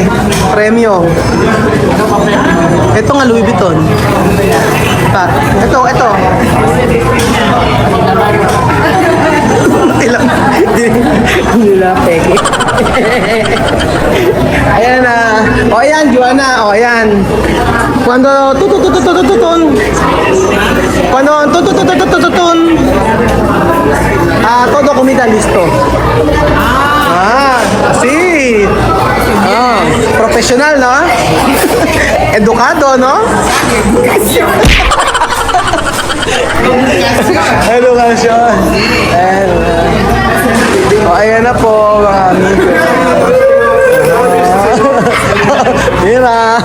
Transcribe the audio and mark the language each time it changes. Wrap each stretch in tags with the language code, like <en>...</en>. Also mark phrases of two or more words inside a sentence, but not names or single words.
<tl>Premyo. Ito nga, Louis Vuitton. Ito. Hindi lang peke. Ayan na. O ayan, Joanna. O ayan. Cuando tututututututun. Cuando tutututututun.</tl> <es>Todo comida listo. Sí. Profesional, no? Edukado, no?</es> <tl>Edukasyon. Ayan na po, mga amigo.</tl> <es>Mira.</es>